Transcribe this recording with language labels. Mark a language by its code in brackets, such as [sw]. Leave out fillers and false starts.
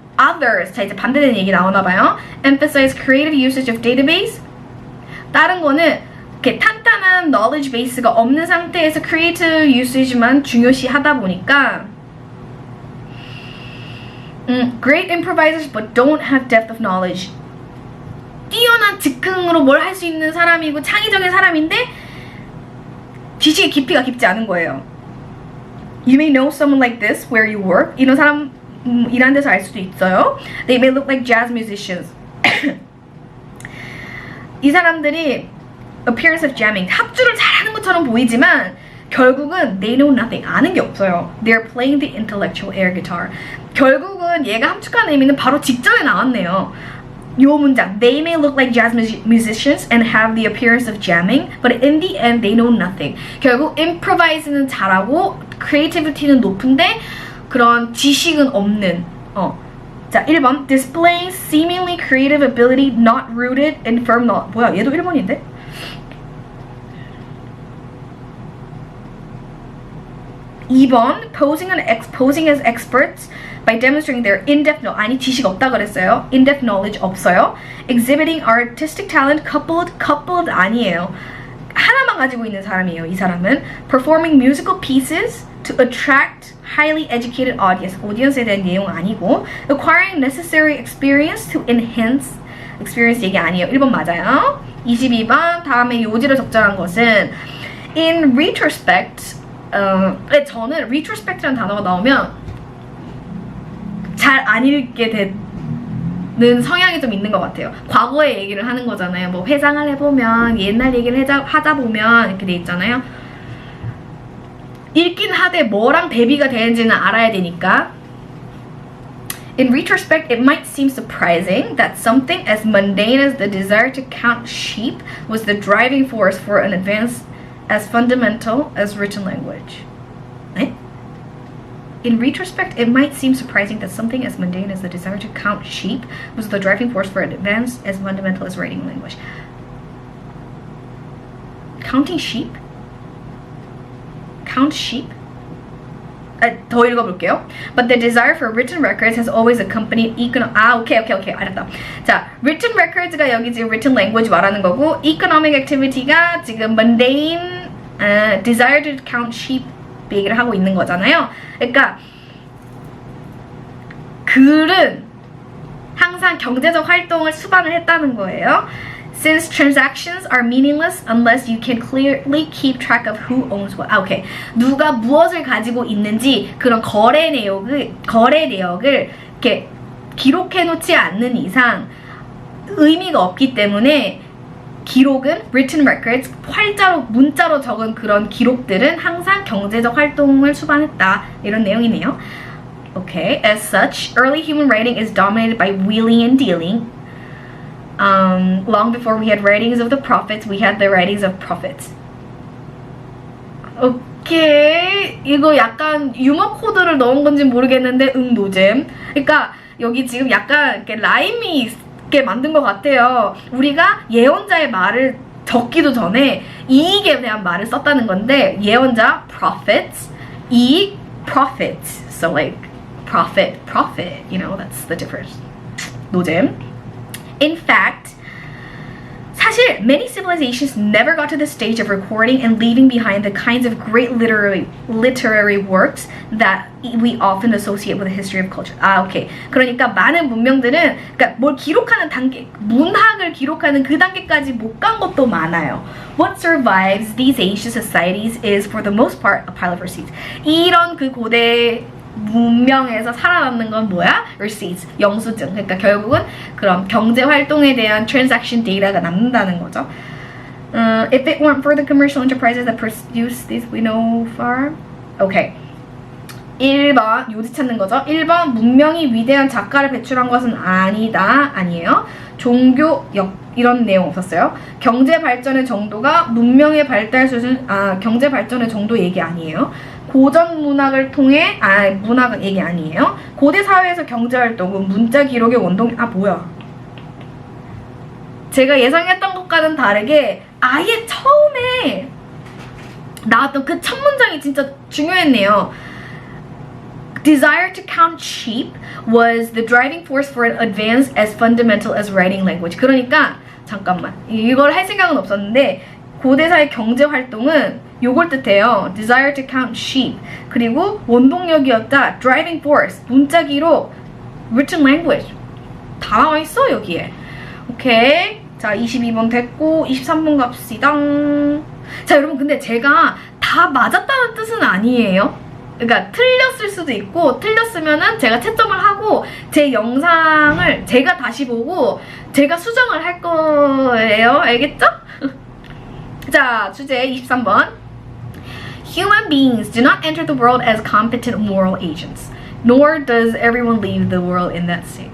[ko] Others, 자 이제 반대되는 얘기 나오나봐요. [en] Emphasize creative usage of database. [ko] 다른 거는 이렇게 탄탄한 [en] knowledge base가 [ko] 없는 상태에서 [en] creative usage만 [ko] 중요시하다 보니까 [en] great improvisers but don't have depth of knowledge. [ko] 뛰어난 즉흥으로 뭘 할 수 있는 사람이고 창의적인 사람인데 지식의 깊이가 깊지 않은 거예요. [en] You may know someone like this where you work. [ko] 이런 사람 일하는 데서 알 수도 있어요. [en] They may look like jazz musicians. [ko] 이 사람들이 [en] appearance of jamming, [ko] 합주를 잘하는 것처럼 보이지만 결국은 [en] they know nothing, [ko] 아는 게 없어요. [en] They're playing the intellectual air guitar. [ko] 결국은 얘가 함축하는 의미는 바로 직전에 나왔네요. 요 문장, [en] they may look like jazz musicians and have the appearance of jamming, but in the end they know nothing. [ko] 결국 improvise는 잘하고 creativity는 높은데 그런 지식은 없는. [en] 자, 1번 displaying seemingly creative ability not rooted in firm knowledge. [ko] 뭐야, 얘도 1번인데? [en] 2번 posing as experts by demonstrating their in-depth knowledge. [ko] 아니, 지식 없다 그랬어요. [en] in-depth knowledge 없어요. exhibiting artistic talent coupled 아니에요. [ko] 하나만 가지고 있는 사람이에요. 이 사람은 [en] performing musical pieces to attract highly educated audience. [ko] 오디언스에 대한 내용 아니고 [en] acquiring necessary experience to enhance experience [ko] 얘기 아니에요. 1번 맞아요. 22번 다음에 요지를 적절한 것은 in retrospect. 저는 retrospect라는 단어가 나오면 잘 안 읽게 되는 성향이 좀 있는 것 같아요. 과거의 얘기를 하는 거잖아요. 뭐 회상을 해보면 옛날 얘기를 하다 보면 이렇게 돼 있잖아요. 읽긴 하되 뭐랑 대비가 되는지는 알아야 되니까. [en] In retrospect, it might seem surprising that something as mundane as the desire to count sheep was the driving force for an advance as fundamental as written language. [ko] 네? [en] In retrospect, it might seem surprising that something as mundane as the desire to count sheep was the driving force for an advance as fundamental as writing language. Counting sheep? Count sheep? [ko] 더 읽어볼게요. [en] But the desire for written records has always accompanied 오케이. [ko] 알았다. 자, written records가 여기 지금 written language 말하는 거고 economic activity가 지금 [en] mundane desire to count sheep [ko] 얘기를 하고 있는 거잖아요. 그러니까 글은 항상 경제적 활동을 수반을 했다는 거예요. [en] Since transactions are meaningless unless you can clearly keep track of who owns what. [ko] 오케이. 누가 무엇을 가지고 있는지 그런 거래 내역을 이렇게 기록해 놓지 않는 이상 의미가 없기 때문에 기록은 written records, 활자로 문자로 적은 그런 기록들은 항상 경제적 활동을 수반했다. 이런 내용이네요. [en] Okay, as such, early human writing is dominated by wheeling and dealing. Long before we had writings of the prophets, we had the writings of prophets. [ko] 오케이, 이거 약간 유머 코드를 넣은 건지 모르겠는데 노잼. 그러니까 여기 지금 약간 이렇게 라임이 있게 만든 것 같아요. 우리가 예언자의 말을 적기도 전에 이익에 대한 말을 썼다는 건데 예언자 prophets, 이익 prophets. [en] So like profit, you know, that's the difference. [ko] 노잼. [en] In fact, 사실 many civilizations never got to the stage of recording and leaving behind the kinds of great literary works that we often associate with the history of culture. [ko] 오케이. 그러니까 많은 문명들은 그러니까 뭘 기록하는 단계, 문학을 기록하는 그 단계까지 못 간 것도 많아요. [en] What survives these ancient societies is for the most part a pile of receipts. [ko] 이런 그 고대 문명에서 살아남는 건 뭐야? Receipts, 영수증. 그러니까 결국은 그런 경제 활동에 대한 transaction data가 남는다는 거죠. [en] If it weren't for the commercial enterprises that produce these we know far. [ko] Okay. 1번 요지 찾는 거죠. 1번 문명이 위대한 작가를 배출한 것은 아니다. 아니에요. 종교역 이런 내용 없었어요. 경제 발전의 정도가 문명의 발달 수준 경제 발전의 정도 얘기 아니에요. 고전 문학을 통해 문학 얘기 아니에요. 고대 사회에서 경제 활동은 문자 기록의 원동 뭐야? 제가 예상했던 것과는 다르게 아예 처음에 나왔던 그 첫 문장이 진짜 중요했네요. [en] Desire to count sheep was the driving force for an advance as fundamental as writing language. [ko] 그러니까 잠깐만 이걸 할 생각은 없었는데 고대사의 경제 활동은 요걸 뜻해요. [en] Desire to count sheep. [ko] 그리고 원동력이었다. [en] Driving force. [ko] 문자 기록. [en] Written language. [ko] 다 나와 있어 여기에. 오케이. 자 22번 됐고 23번 갑시다. 자 여러분 근데 제가 다 맞았다는 뜻은 아니에요. 그러니까 틀렸을 수도 있고 틀렸으면은 제가 채점을 하고 제 영상을 제가 다시 보고 제가 수정을 할 거예요. 알겠죠? 자 주제 23번. [en] Human beings do not enter the world as competent moral agents, nor does everyone leave the world in that state.